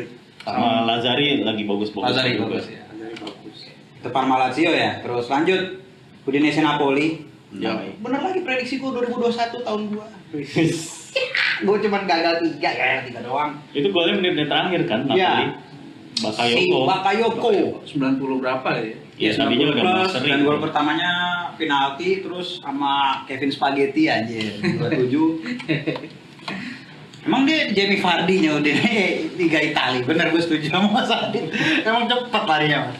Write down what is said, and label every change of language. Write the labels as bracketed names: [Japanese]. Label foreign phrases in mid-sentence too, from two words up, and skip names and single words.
[Indonesian] Sama Lazari lagi bagus-bagus Lazari juga. bagus ya. Dari bagus. Itu Parma Lazio ya. Terus lanjut Udinese Napoli. Ya. Bener lagi prediksi gue 2021 tahun gua. Gue cuma gagal 3 doang. Itu golnya menit terakhir kan Iya. Napoli. Si Bakayoko. 90 berapa ya? Ya, tadinya udah mau plus, sering. dan gol pertamanya penalti terus sama Kevin Spaghetti anjir 27. Emang dia Jamie Vardy-nya udah Liga Italia. Bener gue setuju sama Mas Adit. Emang cepat larinya, Mas.